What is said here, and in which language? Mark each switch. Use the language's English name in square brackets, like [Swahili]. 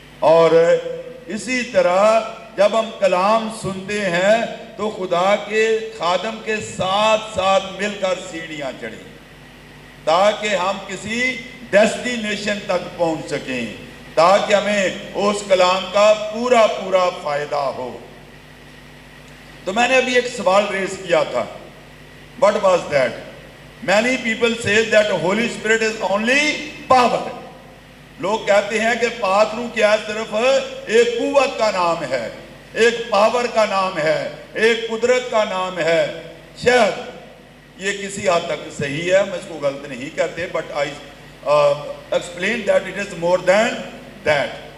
[Urdu] اور اسی طرح جب ہم کلام سنتے ہیں تو خدا کے خادم کے ساتھ ساتھ مل کر سیڑھیاں چڑھیں, تاکہ ہم کسی ڈیسٹینیشن تک پہنچ سکیں, تاکہ ہمیں اس کلام کا پورا پورا فائدہ ہو. تو میں نے ابھی ایک سوال ریز کیا تھا, [English] what was that? Many people say that Holy Spirit is only power. [Urdu] لوگ کہتے ہیں کہ پاک روح کیا صرف ایک قوت کا نام ہے, ایک پاور کا نام ہے, ایک قدرت کا نام ہے. شاید یہ کسی حد تک صحیح ہے, ہم اس کو غلط نہیں کہتے, [English] but I explain that it is more than that.